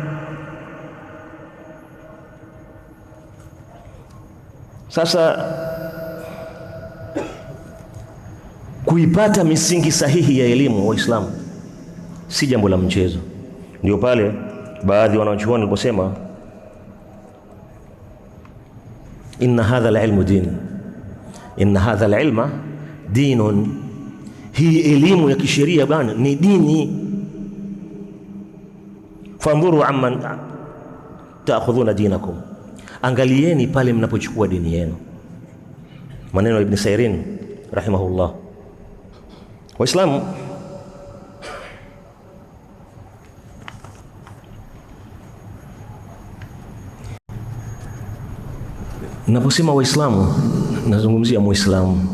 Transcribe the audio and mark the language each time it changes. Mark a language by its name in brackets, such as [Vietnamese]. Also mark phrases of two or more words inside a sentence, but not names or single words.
[Swahili] Sasa kuipata misingi sahihi ya elimu wa Uislamu si jambo la mchezo. Ndio pale baadhi wanaochuoni waliposema [Arabic] إن هذا العلم دين إن هذا العلم دين, [Swahili] hii elimu ya kisheria bwana ni dini. [Arabic] فانظروا عمن تأخذون دينكم, [Swahili] angalieni pale mnapochukua dini yenu. Maneno ya Ibn Sirin rahimahullah. Waislamu, naposema Waislamu nazungumzia Muislamu.